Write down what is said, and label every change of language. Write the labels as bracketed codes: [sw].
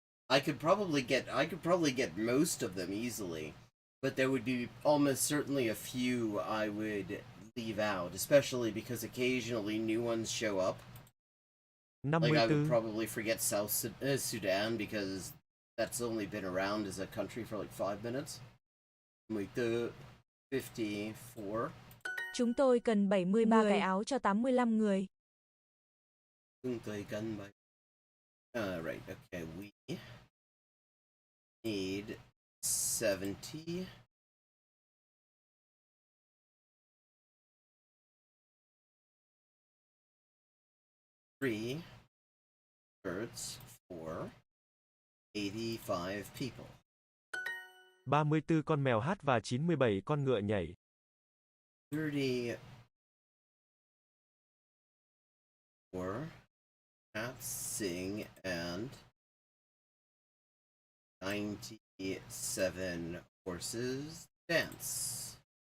[en] I could probably get most of them easily, but there would be almost certainly a few I would leave out, especially because occasionally new ones show up. Like, I would probably forget South Sudan because that's only been around as a country for like 5 minutes. 54. [vi] Chúng tôi cần 73 cái áo cho 85 người. Chúng tôi cần [en] right, okay, we need 70. Three birds for 85 people. [vi] 34 con mèo hát và 97 con ngựa nhảy. [en] 34 cats sing and 97 horses dance.